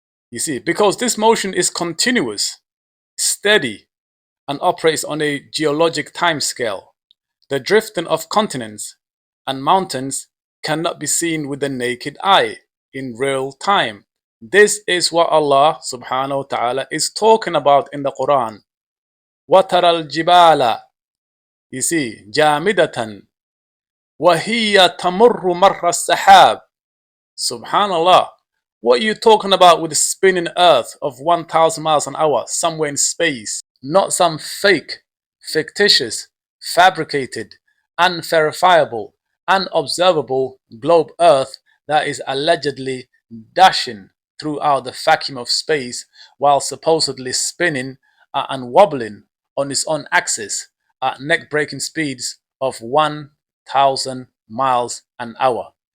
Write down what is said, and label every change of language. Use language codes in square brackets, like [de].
[en] You see, because this motion is continuous, steady, and operates on a geologic timescale. The drifting of continents and mountains cannot be seen with the naked eye in real time. This is what Allah subhanahu wa ta'ala is talking about in the Quran. [ar] وَتَرَى الْجِبَالَ, [en] you see, [ar] جَامِدَةً وَهِيَ تَمُرُّ مَرَّ السَّحَابِ. [en] Subhanallah. What are you talking about with the spinning earth of 1,000 miles an hour somewhere in space? Not some fake, fictitious, fabricated, unverifiable, unobservable globe earth that is allegedly dashing throughout the vacuum of space while supposedly spinning and wobbling on its own axis at neck-breaking speeds of 1,000 miles an hour.